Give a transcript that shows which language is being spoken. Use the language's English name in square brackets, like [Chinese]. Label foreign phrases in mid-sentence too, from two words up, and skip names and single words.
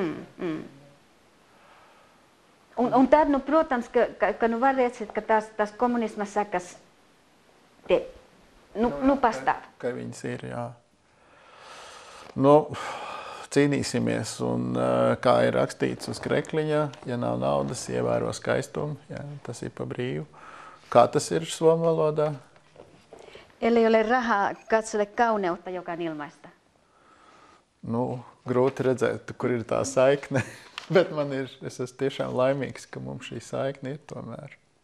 [Latvian] Un tad, nu, protams, ka nu var redzēt, ka tas komunisma sakas te. Nu, pastāv. Ka viņas ir, jā. Nu, cīnīsimies, un kā ir rakstīts uz krekliņa, ja nav naudas, ievēro skaistumu, jā, tas ir pa brīvu. Kā tas ir somu valodā? [Finnish] Ellei ole rahaa, katsele kauneutta, joka on ilmaista. [Latvian] Nu, grūti redzēt, kur ir tā saikne, bet es esmu tiešām laimīgs, ka mums šī saikne ir tomēr.